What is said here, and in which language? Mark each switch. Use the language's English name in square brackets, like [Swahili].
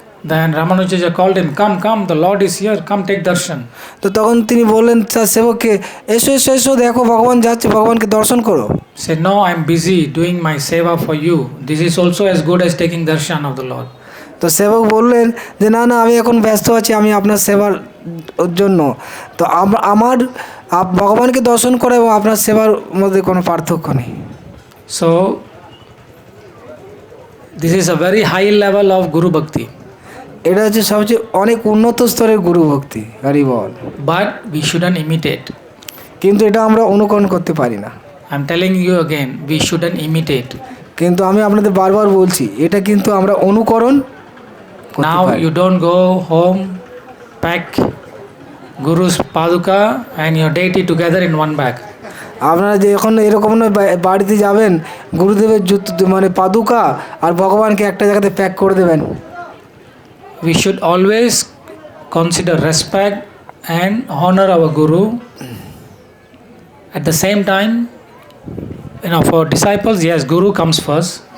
[English] Then Ramanujacharya called him, come, come, the Lord is here, come take darshan. [Bangla] তো তখন তিনি বললেন তার সেবককে, এসো এসো এসো, দেখো ভগবান যাচ্ছে, ভগবানকে দর্শন করো। [English] Said, no, I am busy doing my seva for you. This is also as good as taking darshan of the Lord. [Bangla] তো সেবক বললেন যে না না, আমি এখন ব্যস্ত আছি, আমি আপনার সেবার জন্য। তো আমার ভগবানকে দর্শন করা এবং আপনার সেবার মধ্যে কোনো পার্থক্য নেই। [English] So, this is a very high level of Guru Bhakti. [Bangla] এটা হচ্ছে সবচেয়ে অনেক উন্নত স্তরের গুরু ভক্তি, হরি বল। [English] But we shouldn't imitate. [Bangla] কিন্তু এটা আমরা অনুকরণ করতে পারি না। [English] I'm telling you again, we shouldn't imitate. [Bangla] কিন্তু আমি আপনাদের বারবার বলছি, এটা কিন্তু আমরা অনুকরণ করতে [English] Now [Bangla] পারি। [English] you don't go home, pack Guru's paduka and your deity together in one bag. [Bangla] আপনারা যে এখন এরকম নয়, বাড়িতে যাবেন, গুরুদেবের জুতো মানে পাদুকা আর ভগবানকে একটা জায়গাতে প্যাক করে দেবেন। [English] We should always consider respect and honor our Guru. At the same time, for disciples, yes, Guru comes first.